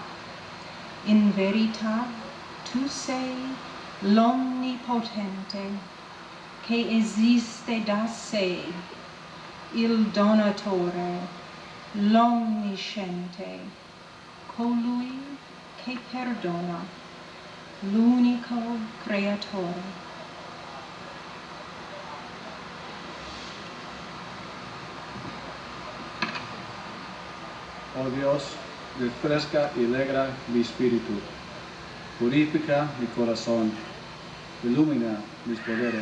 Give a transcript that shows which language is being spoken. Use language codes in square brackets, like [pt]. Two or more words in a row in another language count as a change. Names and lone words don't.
[it] In verità, tu sei l'Onnipotente che esiste da sé, il donatore, l'onnisciente, colui che perdona, l'unico creatore. [es] Oh Dios, refresca y alegra mi espíritu, purifica mi corazón, ilumina mis poderes.